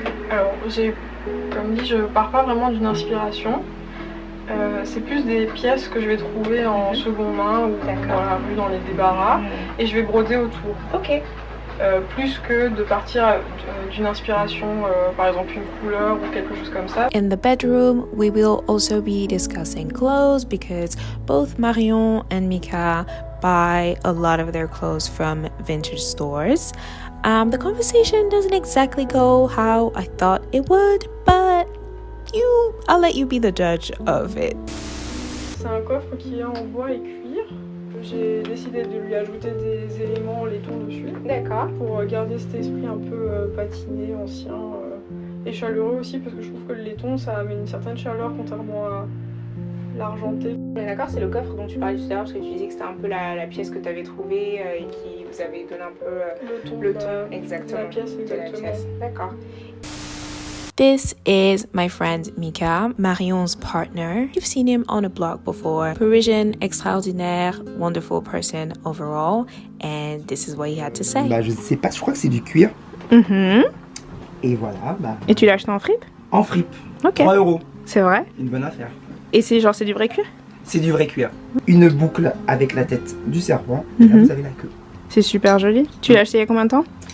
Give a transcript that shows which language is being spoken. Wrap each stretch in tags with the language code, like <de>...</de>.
<fr>Alors, comme dit, je pars pas vraiment d'une inspiration. C'est plus des pièces que je vais trouver en seconde main ou dans la rue, dans les débarras, et je vais broder autour. Ok. Plus que de partir d'une inspiration, par exemple une couleur ou quelque chose comme ça.</fr> <en>In the bedroom, we will also be discussing clothes because both Marion and Mika buy a lot of their clothes from vintage stores. The conversation doesn't exactly go how I thought it would, but I'll let you be the judge of it.</en> <fr>C'est un coffre qui est en bois et cuir. J'ai décidé de lui ajouter des éléments laiton dessus. D'accord. Pour garder cet esprit un peu patiné, ancien et chaleureux aussi, parce que je trouve que le laiton ça amène une certaine chaleur contrairement à l'argenté. D'accord, c'est le coffre dont tu parlais tout à l'heure parce que tu disais que c'était un peu la pièce que tu avais trouvée et qui vous avait donné un peu le ton exactement, de la pièce. Exactement. D'accord.</fr> <en>This is my friend Mika, Marion's partner. You've seen him on a blog before. Parisian, extraordinaire, wonderful person overall. And this is what he had to say.</en> <fr>Bah, je sais pas, je crois que c'est du cuir. Et voilà. Bah, et tu l'as acheté en fripe? En fripe. Ok. 3 €. C'est vrai? Une bonne affaire. Et c'est du vrai cuir? C'est du vrai cuir. Une boucle avec la tête du serpent. Et là, vous avez la queue. C'est super joli. Tu l'as acheté il y a combien de temps?</fr>